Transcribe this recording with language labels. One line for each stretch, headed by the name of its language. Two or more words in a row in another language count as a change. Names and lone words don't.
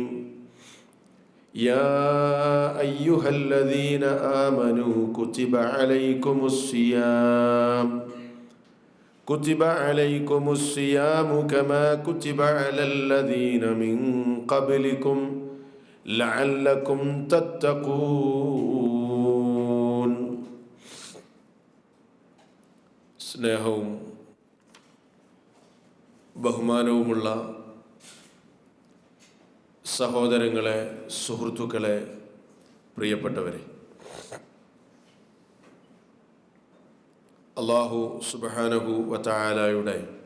Arabic: يا أيها الذين آمنوا كتب عليكم الصيام كما كتب على الذين من قبلكم لعلكم تتقون.
Malayalam: സ്നേഹവും ബഹുമാനവുമുള്ള സഹോദരങ്ങളെ, സുഹൃത്തുക്കളെ, പ്രിയപ്പെട്ടവരെ,
Arabic: الله سبحانه وتعالى